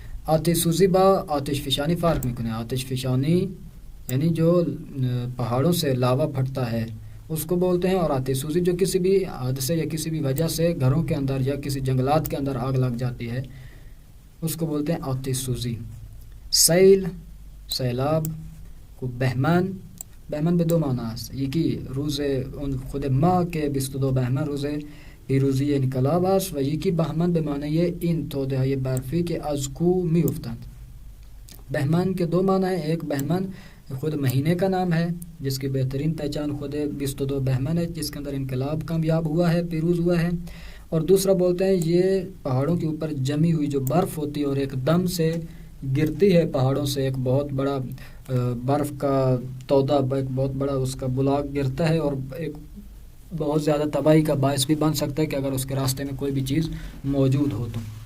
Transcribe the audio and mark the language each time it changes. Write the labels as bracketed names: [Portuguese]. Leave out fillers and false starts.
[Persian] آتش سوزی با آتش فشانی فرق میکنه. [Urdu] آتش فشانی یعنی جو پہاڑوں سے لاوا پھٹتا ہے اس کو بولتے ہیں، اور آتش سوزی جو کسی بھی حادثے یا کسی بھی وجہ سے گھروں کے اندر یا کسی جنگلات کے اندر آگ لگ جاتی ہے اس کو بولتے ہیں آتش سوزی. [Persian] سیل، سیلاب. کو بهمن، بهمن به دو معنی است. یکی روز اون خود ماه که 22 بهمن روز پیروزی انقلاب است، و یکی بهمن به معنی این توده های برفی که از کوه می افتند. [Urdu] بهمن کے دو معنی ہیں. ایک بهمن خود مہینے کا نام ہے جس کی بہترین پہچان خود 22 بہمن ہے جس کے اندر انقلاب کامیاب ہوا ہے، پیروز ہوا ہے. اور دوسرا بولتے ہیں یہ پہاڑوں کے اوپر جمی ہوئی جو برف ہوتی ہے اور ایک دم سے گرتی ہے پہاڑوں سے، ایک بہت بڑا برف کا تودا، ایک بہت بڑا اس کا بلاک گرتا ہے اور ایک بہت زیادہ تباہی کا باعث بھی بن سکتا ہے کہ اگر اس کے راستے میں کوئی بھی چیز موجود ہو تو.